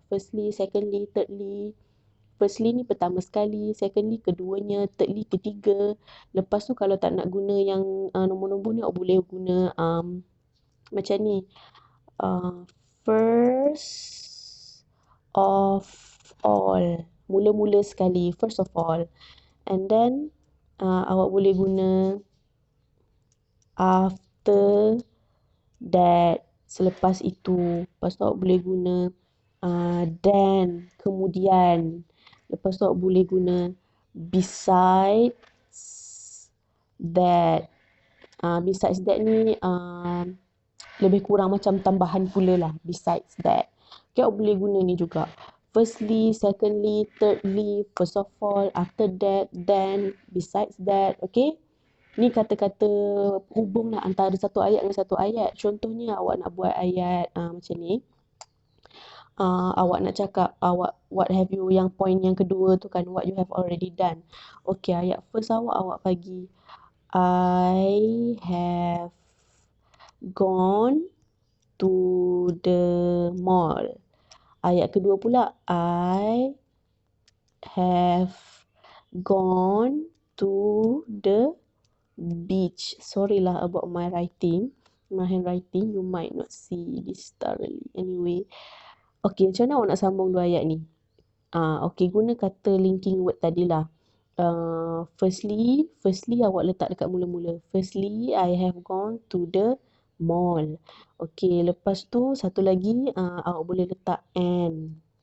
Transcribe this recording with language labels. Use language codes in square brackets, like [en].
[en] Firstly, secondly, thirdly. [ms] Firstly ni pertama sekali, secondly keduanya, thirdly ketiga. Lepas tu kalau tak nak guna yang nombor-nombor ni, awak boleh guna macam ni. [en] First of all. [ms] Mula-mula sekali, [en] first of all. And then [ms] awak boleh guna [en] after that, [ms] selepas itu. Lepas tu awak boleh guna then, kemudian. Lepas tu awak boleh guna [en] besides that. [ms] Besides that ni lebih kurang macam tambahan pula lah, besides that. Okay, awak boleh guna ni juga. [en] Firstly, secondly, thirdly, first of all, after that, then, besides that. [ms] Okay, ni kata-kata hubung lah antara satu ayat dengan satu ayat. Contohnya awak nak buat ayat macam ni. Awak nak cakap [en] what have you, [ms] yang point yang kedua tu kan, [en] what you have already done. Okay, [ms] ayat [en] first [ms] awak bagi [en] I have gone to the mall. [ms] Ayat kedua pula, [en] I have gone to the beach. Sorry lah about my writing. My handwriting, you might not see this thoroughly. [ms] Anyway. Okay, macam mana awak nak sambung dua ayat ni? Okay, guna kata linking word tadilah. Firstly awak letak dekat mula-mula. [en] Firstly, I have gone to the mall. [ms] Okay, lepas tu satu lagi awak boleh letak and.